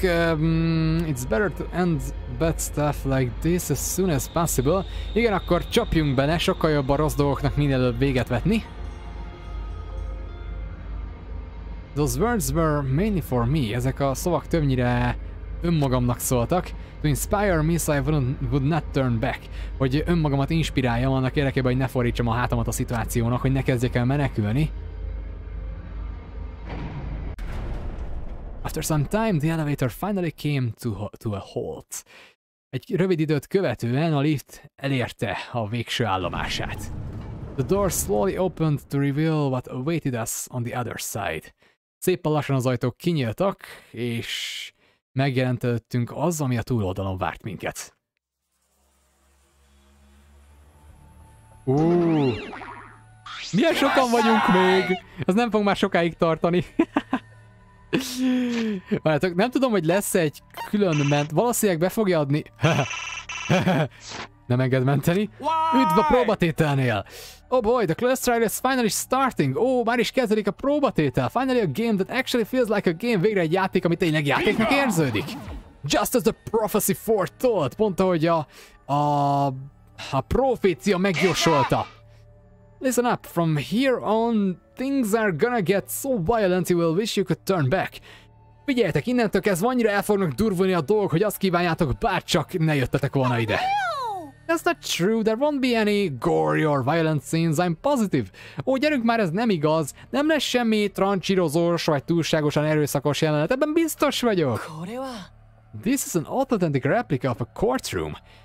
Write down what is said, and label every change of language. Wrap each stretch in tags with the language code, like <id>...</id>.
<en>It's better to end bad stuff like this as soon as possible.</en> <hu>Igen, akkor csapjunk bele, sokkal jobb a rossz dolgoknak minél előbb véget vetni.</hu> <en>Those words were mainly for me.</en> <hu>Ezek a szavak többnyire önmagamnak szóltak.</hu> <en>To inspire me so I would not turn back.</en> <hu>Hogy önmagamat inspiráljam annak érdekében, hogy ne fordítsam a hátamat a szituációnak, hogy ne kezdjek el menekülni.</hu> <en>After some time, the elevator finally came to a halt.</en> <hu>Egy rövid időt követően a lift elérte a végső állomását.</hu> <en>The door slowly opened to reveal what awaited us on the other side.</en> <hu>Szépen lassan az ajtók kinyíltak, és megjelent előttünk az, ami a túloldalon várt minket. Milyen sokan vagyunk még! Ez nem fog már sokáig tartani. Várjátok, nem tudom, hogy lesz egy külön ment. Valószínűleg be fogja adni. Nem enged menteni. Üdv a próbatételnél!</hu> <en>Oh boy, the class trial is finally starting!</en> <hu>Már is kezdődik a próbatétel!</hu> <en>Finally a game that actually feels like a game!</en> <hu>Végre egy játék, ami tényleg játéknak érződik!</hu> <en>Just as the prophecy foretold!</en> <hu>Pont ahogy a profécia megjósolta!</hu> <en>Listen up, from here on, things are gonna get so violent you will wish you could turn back.</en> <hu>Figyeljetek, innentől kezdve annyira el fognak durvulni a dolgok, hogy azt kívánjátok, bárcsak ne jöttetek volna ide.</hu> <en>That's not true, there won't be any gory or violent scenes, I'm positive.</en> <hu>Gyerünk már, ez nem igaz, nem lesz semmi trancsírozós vagy túlságosan erőszakos jelenet, ebben biztos vagyok.</hu> <en>This is an authentic replica of a courtroom.</en>